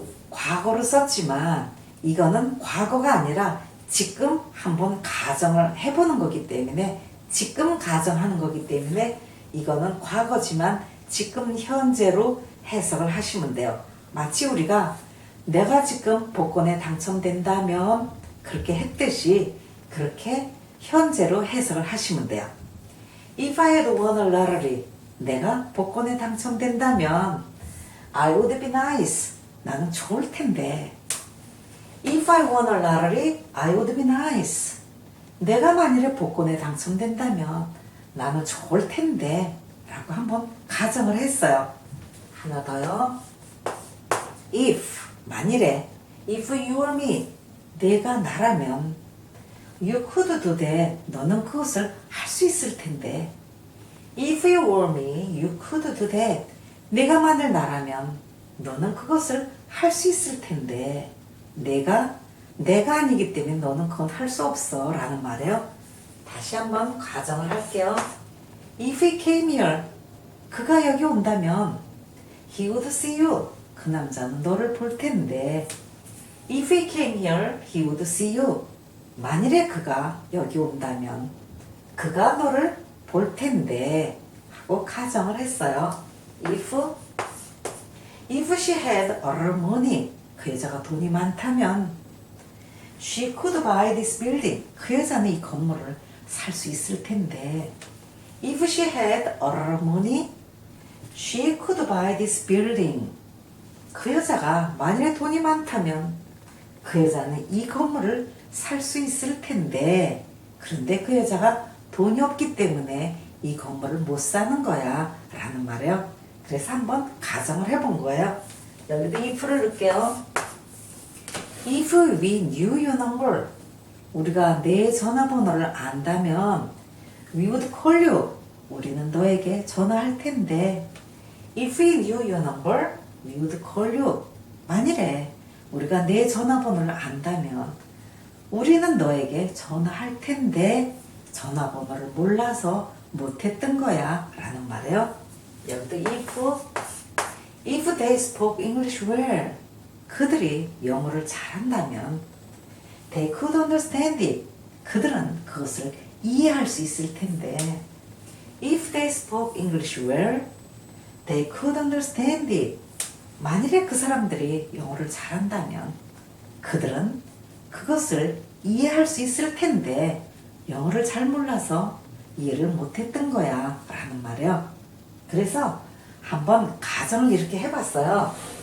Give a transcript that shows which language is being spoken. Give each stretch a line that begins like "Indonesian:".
Korean: 과거로 썼지만 이거는 과거가 아니라 지금 한번 가정을 해보는 거기 때문에 지금 가정하는 거기 때문에 이거는 과거지만 지금 현재로 해석을 하시면 돼요. 마치 우리가 내가 지금 복권에 당첨된다면 그렇게 했듯이 그렇게 현재로 해석을 하시면 돼요.
English: If I had won a lottery
Korean: 내가 복권에 당첨된다면
English: I would be nice
Korean: 나는 좋을 텐데
English: If I won a lottery I would be nice
Korean: 내가 만일에 복권에 당첨된다면 나는 좋을 텐데 라고 한번 가정을 했어요. 하나 더요. If 만일에
English: if you were me
Korean: 내가 나라면
English: you could do that
Korean: 너는 그것을 할 수 있을 텐데
English: if you were me you could do that
Korean: 내가 만일 나라면 너는 그것을 할 수 있을 텐데 내가 아니기 때문에 너는 그건 할 수 없어 라는 말이에요. 다시 한번 가정을 할게요.
English: If he came here
Korean: 그가 여기 온다면
English: he would see you
Korean: 그 남자는 너를 볼 텐데
English: If he came here, he would see you.
Korean: 만일에 그가 여기 온다면 그가 너를 볼 텐데 하고 가정을 했어요.
English: If she had a lot of money,
Korean: 그 여자가 돈이 많다면
English: she could buy this building.
Korean: 그 여자는 이 건물을 살 수 있을 텐데
English: If she had a lot of money, she could buy this building.
Korean: 그 여자가 만일에 돈이 많다면 그 여자는 이 건물을 살 수 있을 텐데 그런데 그 여자가 돈이 없기 때문에 이 건물을 못 사는 거야 라는 말이에요. 그래서 한번 가정을 해본 거예요. 여기도 if를 넣을게요.
English: If we knew your number,
Korean: 우리가 내 전화번호를 안다면
English: we would call you,
Korean: 우리는 너에게 전화할 텐데
English: If we knew your number, we would call you.
Korean: 만일에 우리가 내 전화번호를 안다면 우리는 너에게 전화할 텐데 전화번호를 몰라서 못했던 거야 라는 말이에요. 여기도
English: if they spoke English well,
Korean: 그들이 영어를 잘한다면
English: they could understand it,
Korean: 그들은 그것을 이해할 수 있을 텐데
English: if they spoke English well, they could understand it.
Korean: 만일에 그 사람들이 영어를 잘한다면 그들은 그것을 이해할 수 있을 텐데 영어를 잘 몰라서 이해를 못했던 거야 라는 말이에요. 그래서 한번 가정을 이렇게 해봤어요.